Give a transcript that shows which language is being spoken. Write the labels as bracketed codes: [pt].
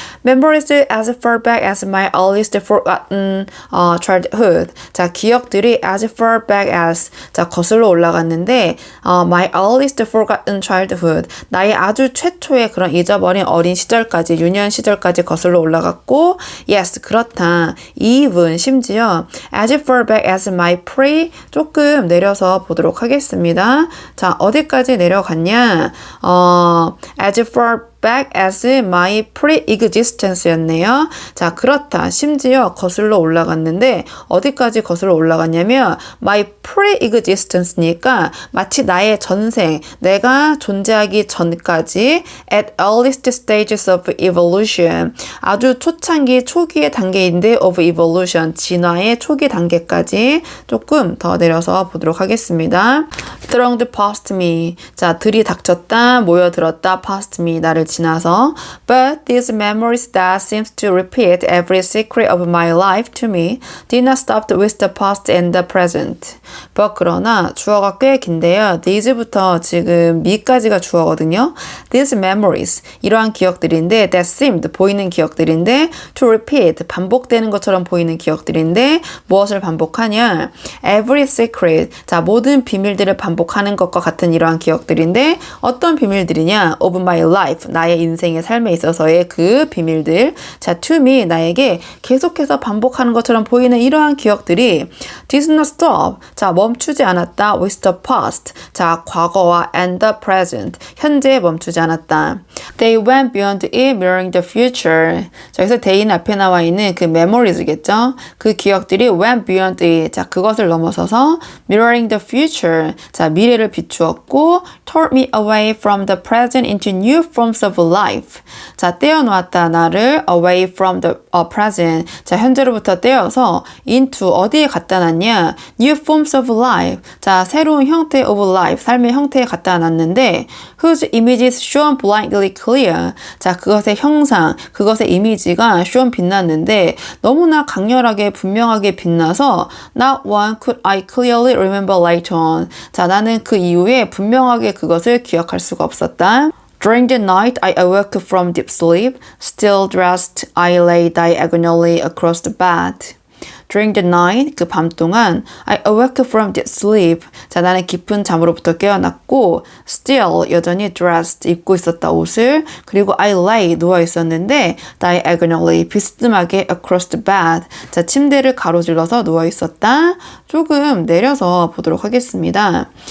[en] Memories as far back as my earliest forgotten childhood. [ko] 자, 기억들이 [en] as far back as. [ko] 자, 거슬러 올라갔는데 [en] my earliest forgotten childhood. [ko] 나의 아주 최초의 그런 잊어버린 어린 시절까지, 유년 시절까지 거슬러 올라갔고, yes, 그렇다. [en] even, [ko] 심지어, [en] as far back as my pre, [ko] 조금 내려서 보도록 하겠습니다. 자, 어디까지 내려갔냐? [en] as far back as my pre-existence였네요. [ko] 자, 그렇다. 심지어 거슬러 올라갔는데 어디까지 거슬러 올라갔냐면 [en] my pre-existence [ko] 니까 마치 나의 전생, 내가 존재하기 전까지 [en] at earliest stages of evolution, [ko] 아주 초창기, 초기의 단계인데 [en] of evolution, [ko] 진화의 초기 단계까지 조금 더 내려서 보도록 하겠습니다. [en] thronged past me, [ko] 자, 들이닥쳤다, 모여들었다, [en] past me, [ko] 나를 지나서 [en] but these memories that seems to repeat every secret of my life to me did not stop with the past and the present. [ko] but 그러나 주어가 꽤 긴데요. these부터 지금 me까지가 주어거든요. [en] these memories, [ko] 이러한 기억들인데 [en] that seemed, [ko] 보이는 기억들인데 [en] to repeat, [ko] 반복되는 것처럼 보이는 기억들인데 무엇을 반복하냐? [en] every secret, [ko] 자 모든 비밀들을 반복하는 것과 같은 이러한 기억들인데 어떤 비밀들이냐? [en] of my life, [ko] 나의 인생의 삶에 있어서의 그 비밀들. 자, [en] to me, [ko] 나에게 계속해서 반복하는 것처럼 보이는 이러한 기억들이 [en] did not stop. [ko] 자, 멈추지 않았다. [en] with the past. [ko] 자, 과거와 [en] and the present. [ko] 현재에 멈추지 않았다. [en] They went beyond it, mirroring the future. [ko] 자, 여기서 they는 앞에 나와 있는 그 memories겠죠? 그 기억들이 [en] went beyond it. [ko] 자, 그것을 넘어서서 [en] mirroring the future. [ko] 자, 미래를 비추었고 [en] tore me away from the present into new forms of life. [ko] 자, 떼어놓았다. 나를 [en] away from the present. [ko] 자, 현재로부터 떼어서 into 어디에 갖다 놨냐? [en] new forms of life. [ko] 자, 새로운 형태 [en] of life. [ko] 삶의 형태에 갖다 놨는데 [en] whose images shone blindly clear. [ko] 자, 그것의 형상, 그것의 이미지가 shone 빛났는데 너무나 강렬하게 분명하게 빛나서 [en] not one could I clearly remember later on. [ko] 자, 나는 그 이후에 분명하게 그것을 기억할 수가 없었다. [en] During the night, I awoke from deep sleep. Still dressed, I lay diagonally across the bed. During the night, [ko] 그 밤 동안 [en] I awoke from deep sleep. [ko] 자, 나는 깊은 잠으로부터 깨어났고 still, 여전히 dressed, 입고 있었다 옷을. 그리고 [en] I lay, [ko] 누워 있었는데 [en] diagonally, [ko] 비스듬하게 [en] across the bed. [ko] 자, 침대를 가로질러서 누워 있었다. 조금 내려서 보도록 하겠습니다.